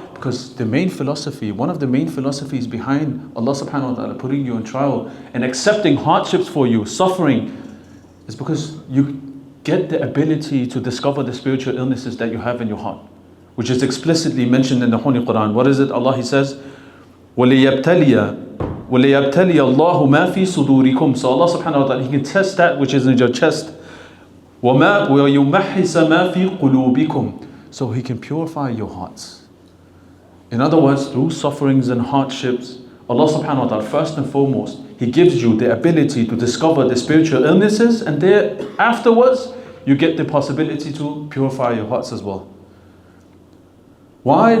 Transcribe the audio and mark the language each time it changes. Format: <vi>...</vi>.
<en>Because the main philosophy, one of the main philosophies behind Allah subhanahu wa ta'ala putting you on trial and accepting hardships for you, suffering, is because you get the ability to discover the spiritual illnesses that you have in your heart, which is explicitly mentioned in the Holy Quran. What is it? Allah, He says,</en> <ar>وَلِيَبْتَلِيَ اللَّهُ مَا فِي صُدُورِكُمْ.</ar> <en>So Allah subhanahu wa ta'ala, He can test that which is in your chest.</en> <ar>وَيُمَحِّسَ مَا فِي قُلُوبِكُمْ.</ar> <en>So He can purify your hearts. In other words, through sufferings and hardships, Allah subhanahu wa ta'ala, first and foremost, He gives you the ability to discover the spiritual illnesses, and there afterwards, you get the possibility to purify your hearts as well. Why?</en>